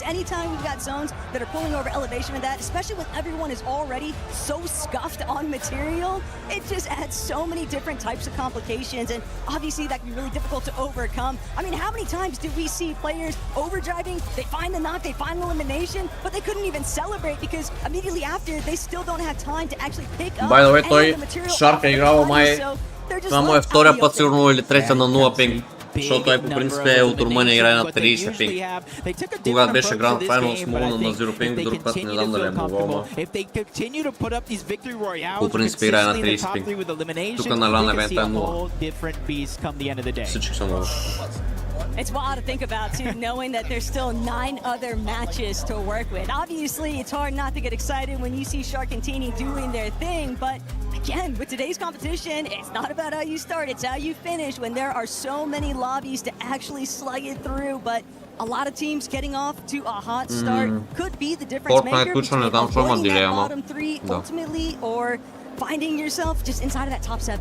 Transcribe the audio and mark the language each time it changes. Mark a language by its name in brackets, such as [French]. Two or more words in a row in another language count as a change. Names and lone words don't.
[English] Anytime we've got zones that are pulling over elevation and that, especially when everyone is already so scuffed on material, it just adds so many different types of complications, and obviously that can be really difficult to overcome. I mean, how many times did we see players overdriving, they find the knock, they find the elimination, but they couldn't even celebrate because immediately after they still don't have time to actually pick up By the way, any of the material. [Bulgarian] Шарк е играл май... Това му е втория път сигурно или третия на 0 пинг. Защото той по принцип е от Румъния играе на 30 пинг. Когато беше [English] Grand Finals [Bulgarian] мога на 0 пинг, друг път не знам дали е могъл, по принцип играе на 30 пинг. Тук на LAN евента е 0. Всички са 0. [English] It's wild to think about, too, knowing that there's still 9 other matches to work with. Obviously, it's hard not to get excited when you see Sharkantini doing their thing, but again, with today's competition, it's not about how you start, it's how you finish when there are so many lobbies to actually slug it through, but a lot of teams getting off to a hot start could be the difference maker between avoiding that bottom 3 ultimately, or finding yourself just inside of that top 7.